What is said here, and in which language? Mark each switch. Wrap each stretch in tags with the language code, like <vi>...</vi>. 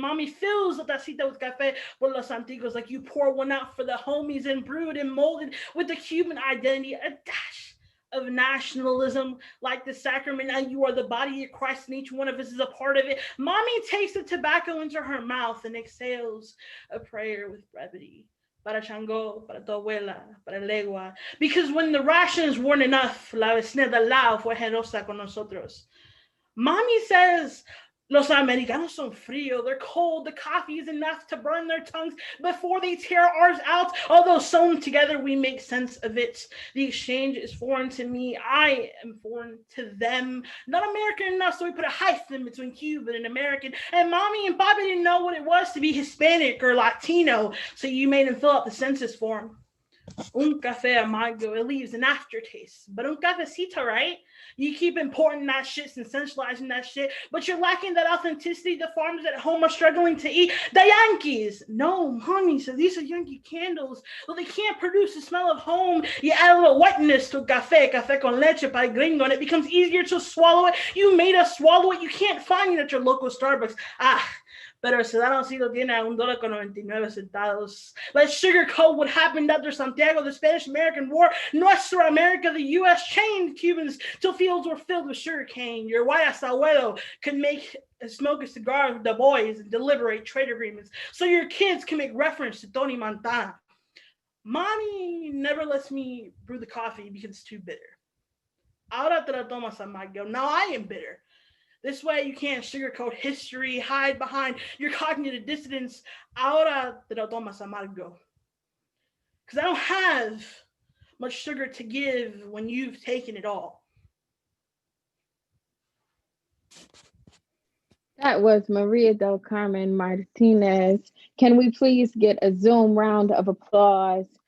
<en>Mommy fills the tacita with</en> <es>café por los antiguos,</es> <en>like you pour one out for the homies, and brewed and molded with the Cuban identity, a dash of nationalism, like the sacrament. Now you are the body of Christ, and each one of us is a part of it. Mommy takes the tobacco into her mouth and exhales a prayer with brevity.</en> <es>Para Chango, para tu abuela, para Legua.</es> <en>Because when the rations weren't enough,</en> <es>la vecina de al lado fue generosa con nosotros.</es> <en>Mommy says,</en> <es>los americanos son frío,</es> <en>they're cold, the coffee is enough to burn their tongues before they tear ours out. Although sewn together, we make sense of it. The exchange is foreign to me, I am foreign to them. Not American enough, so we put a hyphen between Cuban and American. And Mommy and Bobby didn't know what it was to be Hispanic or Latino, so you made them fill out the census form.</en> <es>Un café amargo,</es> <en>it leaves an aftertaste. But un cafecito, right? You keep importing that shit and sensationalizing that shit, but you're lacking that authenticity the farmers at home are struggling to eat. The Yankees! No, mommy, so these are Yankee candles. Well, they can't produce the smell of home. You add a little whiteness to</en> <es>café con leche para gringo,</es> <en>and it becomes easier to swallow it. You made us swallow it. You can't find it at your local Starbucks.</en> <es>Pero el ciudadano sí lo tiene a $1.99.</es> <en>Let's sugarcoat what happened after Santiago, the Spanish-American War. Nuestra America, the U.S. chained Cubans till fields were filled with sugarcane. Your Guayas abuelo could smoke a cigar with the boys and deliberate trade agreements so your kids can make reference to Tony Montana. Mommy never lets me brew the coffee because it's too bitter.</en> <es>Ahora te la tomas amargo.</es> <en>Now I am bitter. This way you can't sugarcoat history, hide behind your cognitive dissonance.</en> <es>Ahora te lo tomas amargo.</es> <en>Because I don't have much sugar to give when you've taken it all. That was Maria del Carmen Martinez. Can we please get a Zoom round of applause?</en>